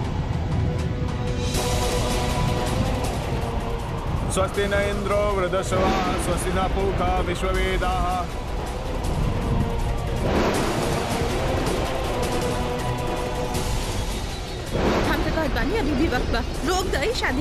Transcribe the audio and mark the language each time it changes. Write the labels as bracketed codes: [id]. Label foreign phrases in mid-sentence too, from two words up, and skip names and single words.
[sa] स्वस्ति न इंद्रो वृद्धश्रवाः स्वस्ति न पूषा विश्ववेदाः। [bho] हम तो कहत बानी अभी भी वक्त बा, रोक दई शादी।